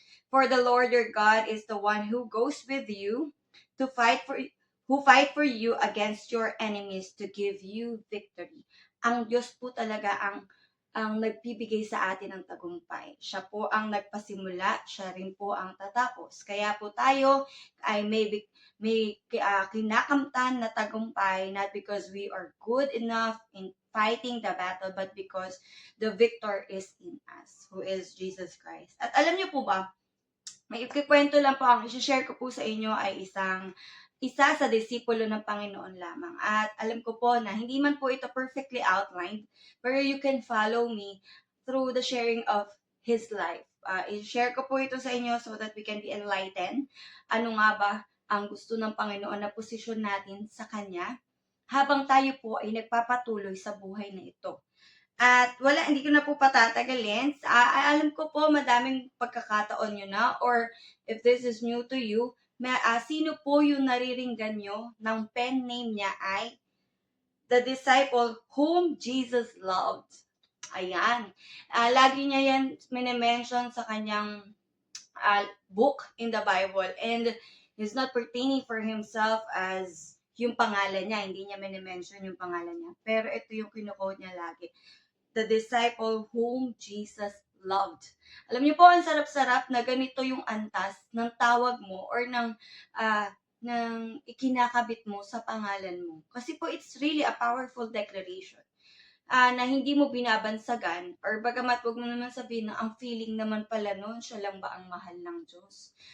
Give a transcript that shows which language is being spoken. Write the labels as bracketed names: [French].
[English] For the Lord your God is the one who goes with you to fight for you against your enemies to give you victory. [Filipino] Ang Diyos po talaga ang nagbibigay sa atin ng tagumpay. Siya po ang nagpasimula, siya rin po ang tatapos. Kaya po tayo ay may kinakamtan na tagumpay, [English] not because we are good enough in fighting the battle, but because the victor is in us, who is Jesus Christ. [Filipino] At alam niyo po ba, may ikikwento lang po, ang i-share ko po sa inyo ay isa sa disipulo ng Panginoon lamang. At alam ko po na hindi man po ito [English] perfectly outlined, [Filipino] pero [English] you can follow me through the sharing of his life. [Filipino] I-share ko po ito sa inyo [English] so that we can be enlightened. [Filipino] Ano nga ba ang gusto ng Panginoon na posisyon natin sa Kanya habang tayo po ay nagpapatuloy sa buhay na ito. At hindi ko na po patatagalin. Alam ko po madaming pagkakataon nyo na, [English] or if this is new to you, [Filipino] sino po yung nariringgan nyo ng pen name niya ay [English] the disciple whom Jesus loved. [Filipino] Ayan. Lagi niya yan minimension sa kanyang book [English] in the Bible. And he's not pertaining for himself as [Filipino] yung pangalan niya. Hindi niya minimension yung pangalan niya. Pero ito yung kinuquote niya lagi. [English] The disciple whom Jesus loved. [Filipino] Alam niyo po, ang sarap-sarap na ganito yung antas ng tawag mo or ng ikinakabit mo sa pangalan mo. Kasi po, [English] it's really a powerful declaration [Filipino] na hindi mo binabansagan, or bagamat wag mo naman sabihin na ang feeling naman pala nun, siya lang ba ang mahal ng Diyos.